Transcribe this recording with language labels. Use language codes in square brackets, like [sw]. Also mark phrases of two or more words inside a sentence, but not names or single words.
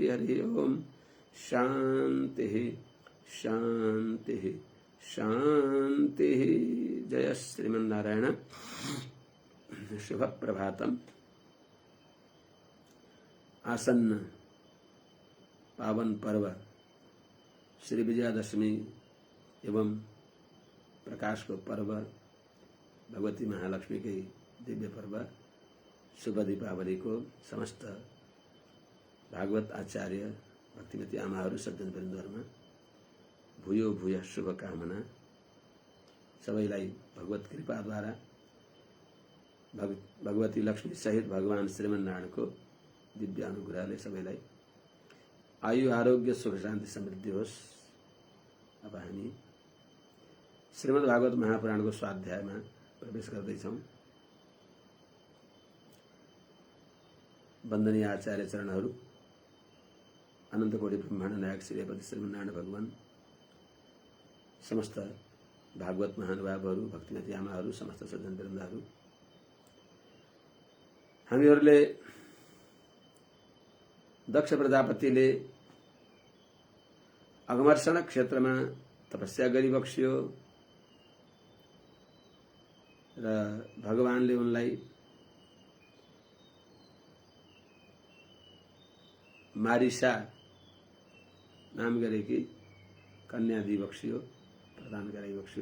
[sa] हरिः ॐ शान्तिः शान्तिः शान्तिः। जय श्रीमन्नारायण। शुभ प्रभातम। [ne] आसन्न पावन पर्व श्री विजयादशमी एवं प्रकाश को पर्व भगवती महालक्ष्मी के दिव्य पर्व शुभ दीपावली को समस्त भागवत आचार्य भक्तिमती आमाहरू सज्जन वृन्दहरुमा [sa] भूयो भूय [ne] शुभकामना। सबैलाई भगवत कृपाद्वारा भगवती लक्ष्मी सहित भगवान श्रीमन्नारायण को दिव्य अनुग्रहले सबैलाई आयु आरोग्य सुख शान्ति समृद्धि होस्। अब हामी श्रीमद् भागवत महापुराणको स्वाध्यायमा प्रवेश गर्दैछौं। वन्दनीय आचार्य चरणहरू अनन्तकोटि ब्रह्माण्ड नायक श्रीपति श्रीमन्नारायण भगवान समस्त भागवत महानुभावहरू भक्तिमती आमाहरू समस्त सज्जन वृन्दहरू हामीहरूले दक्ष प्रजापतिले अघमर्षण क्षेत्रमा तपस्या गरी बक्सियो र भगवानले उनलाई मारिसा नाम गरेकी कन्या दिई बक्सियो, प्रदान गराई बक्सियो।